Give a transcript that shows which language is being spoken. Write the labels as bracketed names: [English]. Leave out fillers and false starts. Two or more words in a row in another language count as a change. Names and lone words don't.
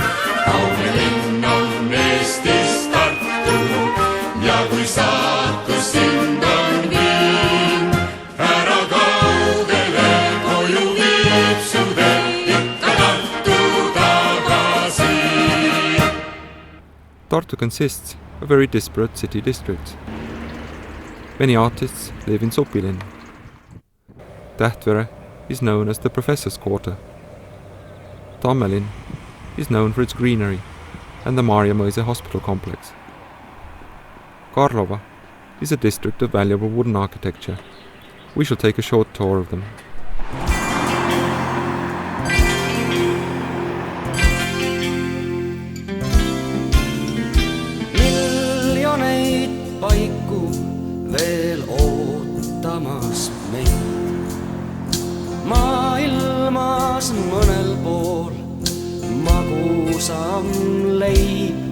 [Estonian] Kaunid linn on Eestis Tartu ja kui saatus sind on viin, ära kaugele koju viib su tee ikka Tartu tagasi. [English] Tartu consists of very disparate city districts. Many artists live in Supilin. Tähtvere is known as the Professor's Quarter. Tammelin is known for its greenery and the Maarjamäe Hospital complex. Karlova is a district of valuable wooden architecture. We shall take a short tour of them. [Estonian] Miljoneid paiku veel ootamas meid. Maailmas mõnel pool magusam leib.